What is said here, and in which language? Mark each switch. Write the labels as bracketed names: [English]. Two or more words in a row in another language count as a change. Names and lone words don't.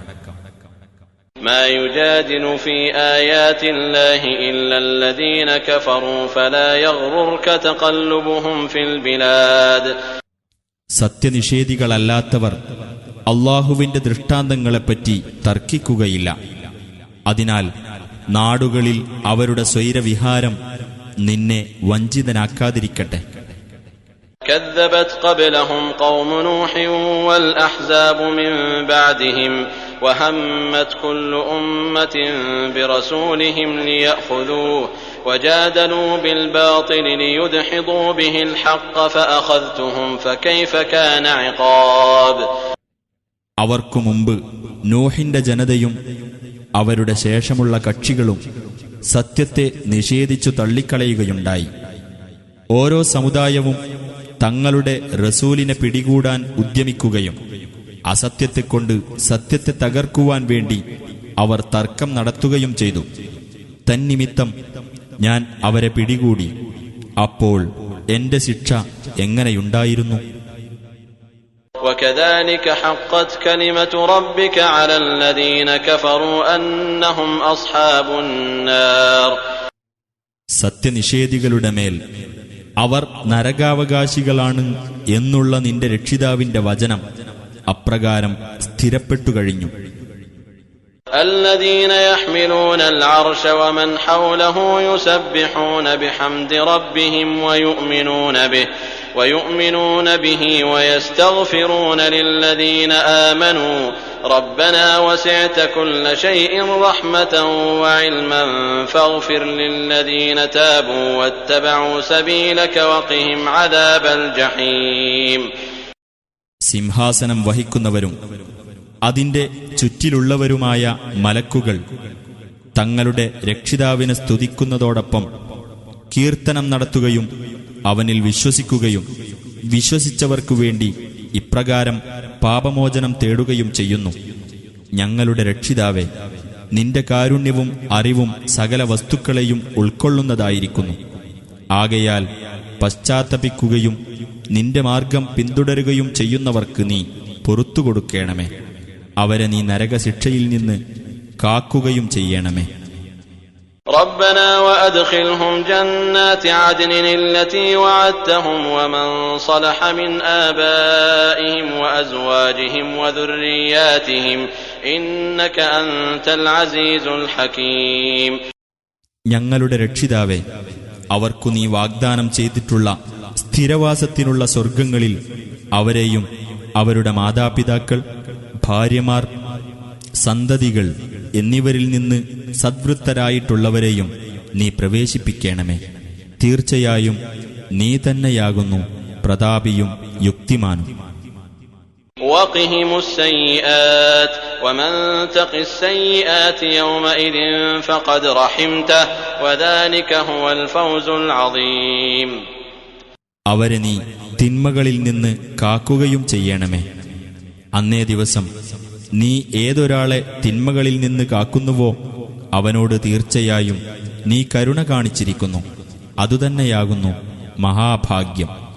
[Arabic] ما يجادل في آيات الله إلا الذين كفروا فلا يغررك تقلبهم في البلاد. [Malayalam] സത്യനിഷേധികളല്ലാത്തവർ അല്ലാഹുവിന്റെ ദൃഷ്ടാന്തങ്ങളെപ്പറ്റി തർക്കിക്കുകയില്ല. അതിനാൽ നാടുകളിൽ അവരുടെ സ്വൈരവിഹാരം നിന്നെ വഞ്ചിതനാക്കാതിരിക്കട്ടെ. [Arabic] كذبت قبلهم قوم نوح والأحزاب من بعدهم وهمت كل أمة برسولهم ليأخذوه وجادلوا بالباطل ليدحضوا به الحق فأخذتهم فكيف كان عقاب. [Malayalam] അവർക്കു മുമ്പ് നോഹിന്റെ ജനതയും അവരുടെ ശേഷമുള്ള കക്ഷികളും സത്യത്തെ നിഷേധിച്ചു തള്ളിക്കളയുകയുണ്ടായി. ഓരോ സമുദായവും തങ്ങളുടെ റസൂലിനെ പിടികൂടാൻ ഉദ്യമിക്കുകയും അസത്യത്തെക്കൊണ്ട് സത്യത്തെ തകർക്കുവാൻ വേണ്ടി അവർ തർക്കം നടത്തുകയും ചെയ്തു. തന്നിമിത്തം ഞാൻ അവരെ പിടികൂടി. അപ്പോൾ എന്റെ ശിക്ഷ എങ്ങനെയുണ്ടായിരുന്നു? [Arabic] وكذلك حقت كلمة ربك على الذين كفروا أنهم أصحاب النار. [Malayalam] സത്യനിഷേധികളുടെ മേൽ അവർ നരകാവകാശികളാണ് എന്നുള്ള നിന്റെ രക്ഷിതാവിന്റെ വചനം അപ്രകാരം സ്ഥിരപ്പെട്ടു കഴിഞ്ഞു. [Arabic] الذين يحملون العرش ومن حوله يسبحون بحمد ربهم ويؤمنون به ويستغفرون للذين آمنوا ربنا وسعت كل شيء رحمة وعلما فاغفر للذين تابوا واتبعوا سبيلك وقهم عذاب الجحيم. [Malayalam] സിംഹാസനം വഹിക്കുന്നവരും അതിന്റെ ചുറ്റിലുള്ളവരുമായ മലക്കുകൾ തങ്ങളുടെ രക്ഷിതാവിനെ സ്തുതിക്കുന്നതോടൊപ്പം കീർത്തനം നടത്തുകയും അവനിൽ വിശ്വസിക്കുകയും വിശ്വസിച്ചവർക്കു വേണ്ടി ഇപ്രകാരം പാപമോചനം തേടുകയും ചെയ്യുന്നു. ഞങ്ങളുടെ രക്ഷിതാവേ, നിന്റെ കാരുണ്യവും അറിവും സകല വസ്തുക്കളെയും ഉൾക്കൊള്ളുന്നതായിരിക്കുന്നു. ആകയാൽ പശ്ചാത്തപിക്കുകയും നിന്റെ മാർഗം പിന്തുടരുകയും ചെയ്യുന്നവർക്ക് നീ പൊറുത്തുകൊടുക്കണമേ. അവരെ നീ നരകശിക്ഷയിൽ നിന്ന് കാക്കുകയും ചെയ്യണമേ. [Arabic] ربنا وأدخلهم جنات عدن التي وعدتهم ومن صلح من آبائهم وأزواجهم وذرياتهم إنك أنت العزيز الحكيم. [Malayalam] ഞങ്ങളുടെ രക്ഷിതാവേ, അവർക്കു നീ വാഗ്ദാനം ചെയ്തിട്ടുള്ള സ്ഥിരവാസത്തിനുള്ള സ്വർഗങ്ങളിൽ അവരെയും അവരുടെ മാതാപിതാക്കൾ, ഭാര്യമാർ, സന്തതികൾ എന്നിവരിൽ നിന്ന് സദ്വൃത്തരായിട്ടുള്ളവരെയും നീ പ്രവേശിപ്പിക്കണമേ. തീർച്ചയായും നീ തന്നെയാകുന്നു പ്രതാപിയും യുക്തിമാനും. [Arabic] وقهم السيئات ومن تق السيئات يومئذ فقد رحمته وذلك هو الفوز العظيم. [Malayalam] അവരെ നീ തിന്മകളിൽ നിന്ന് കാക്കുകയും ചെയ്യണമേ. അന്നേ ദിവസം നീ ഏതൊരാളെ തിന്മകളിൽ നിന്ന് കാക്കുന്നുവോ അവനോട് തീർച്ചയായും നീ കരുണ കാണിച്ചിരിക്കുന്നു. അതുതന്നെയാകുന്നു മഹാഭാഗ്യം.